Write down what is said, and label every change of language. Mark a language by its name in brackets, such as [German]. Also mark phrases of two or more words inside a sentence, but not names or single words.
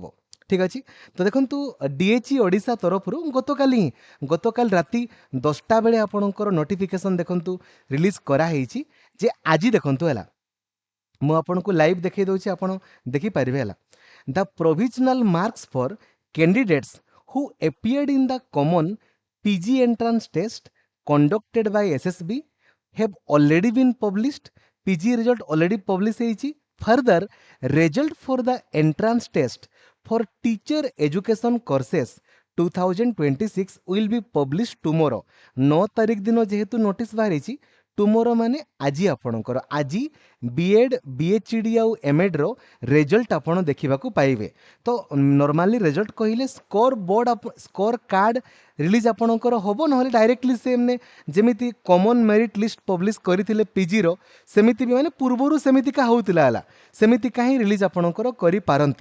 [Odia] ঠিক ଅଛି ତ ଦେଖନ୍ତୁ ଡିଏଚି ଓଡ଼ିଶା ତରଫରୁ ଗତକାଲି ରାତି 10ଟା ବେଳେ ଆପଣଙ୍କର ନୋଟିଫିକେସନ୍ ଦେଖନ୍ତୁ ରିଲିଜ୍ କରାହେଇଛି ଯେ ଆଜି ଦେଖନ୍ତୁ ହେଲା ମୁଁ ଆପଣଙ୍କୁ ଲାଇଭ୍ ଦେଖାଇ ଦେଉଛି ଆପଣ ଦେଖିପାରିବେ ହେଲା [English] the provisional marks for candidates who appeared in the common PG entrance test conducted by SSB have already been published. PG result already published [Odia] ହେଇଛି। [English] Further, result for the entrance test for teacher education courses 2026 will be published tomorrow। [Odia] 9 ତାରିଖ ଦିନ ଯେହେତୁ ନୋଟିସ୍ ବାହାରିଛି ଟୁମୋରୋ ମାନେ ଆଜି ଆପଣଙ୍କର ଆଜି ବିଏଡ୍ ବିଏଚ୍ଡି ଆଉ ଏମ୍ଏଡ୍ର ରେଜଲ୍ଟ ଆପଣ ଦେଖିବାକୁ ପାଇବେ। ତ ନର୍ମାଲି ରେଜଲ୍ଟ କହିଲେ [English] score card release [Odia] ଆପଣଙ୍କର ହେବ ନହେଲେ ଡାଇରେକ୍ଟଲି ସେମାନେ ଯେମିତି [English] common merit list [Odia] ପବ୍ଲିଶ କରିଥିଲେ ପିଜିର ସେମିତି ବି ମାନେ ପୂର୍ବରୁ ସେମିତିକା ହେଉଥିଲା ହେଲା ସେମିତିକା ହିଁ ରିଲିଜ୍ ଆପଣଙ୍କର କରିପାରନ୍ତି।